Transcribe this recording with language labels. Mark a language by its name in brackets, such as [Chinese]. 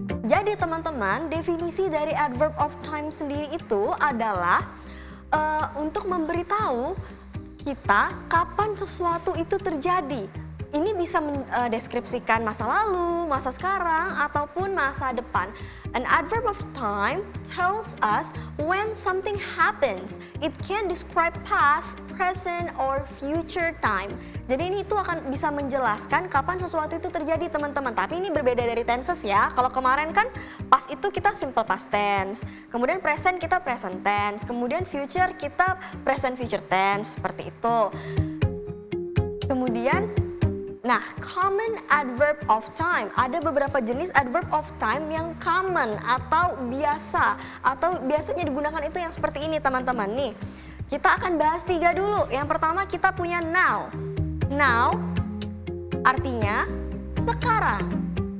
[Indonesian] Jadi teman-teman, definisi dari adverb of time sendiri itu adalah untuk memberitahu kita kapan sesuatu itu terjadi. Ini bisa mendeskripsikan masa lalu, masa sekarang, ataupun masa depan. [English] An adverb of time tells us when something happens. It can describe past, present, or future time. [Indonesian] Jadi ini itu akan bisa menjelaskan kapan sesuatu itu terjadi teman-teman. Tapi ini berbeda dari tenses ya. Kalau kemarin kan past itu kita simple past tense. Kemudian present kita present tense. Kemudian future kita present future tense. Seperti itu. Kemudian nah, common adverb of time. Ada beberapa jenis adverb of time yang common atau biasa. Atau biasanya digunakan itu yang seperti ini teman-teman. Nih, kita akan bahas 3 dulu. Yang pertama kita punya now. Now artinya sekarang.